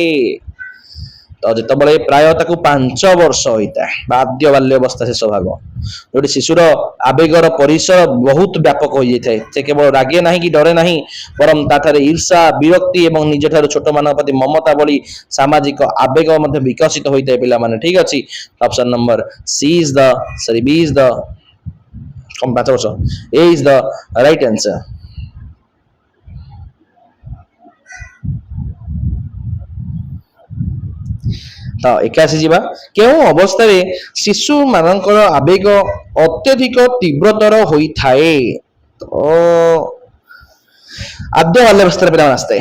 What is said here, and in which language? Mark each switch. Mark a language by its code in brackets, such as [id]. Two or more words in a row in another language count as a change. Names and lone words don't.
[or] ତ ଯେତେବେଳେ ପ୍ରାୟ ତାକୁ 5 ବର୍ଷ ହୋଇଥାଏ ବା ଆଦ୍ୟ ବାଲ୍ୟ ଅବସ୍ଥା ଶେଷ ଭାଗ, ଯୋଉଠି ଶିଶୁର ଆବେଗର ପରିସର ବହୁତ ବ୍ୟାପକ ହୋଇଯାଇଥାଏ। ସେ କେବଳ ରାଗେ ନାହିଁ କି ଡରେ ନାହିଁ, ବରଂ ତାଠାରେ ଈର୍ଷା, ବିରକ୍ତି ଏବଂ ନିଜଠାରୁ ଛୋଟମାନଙ୍କ ପ୍ରତି ମମତା ଭଳି ସାମାଜିକ ଆବେଗ ମଧ୍ୟ ବିକଶିତ ହୋଇଥାଏ ପିଲାମାନେ। ଠିକ ଅଛି, [en] option number B is the 5 ବର୍ଷ, A is the right answer। [or] ତ 81 ଯିବା। କେଉଁ ଅବସ୍ଥାରେ ଶିଶୁ ମାନଙ୍କର ଆବେଗ ଅତ୍ୟଧିକ ତୀବ୍ରତର ହୋଇଥାଏ? ତ ଆଦ୍ୟ ବାଲ୍ୟ ଅବସ୍ଥାରେ ପିଲାମାନେ ଆସିଥାଏ।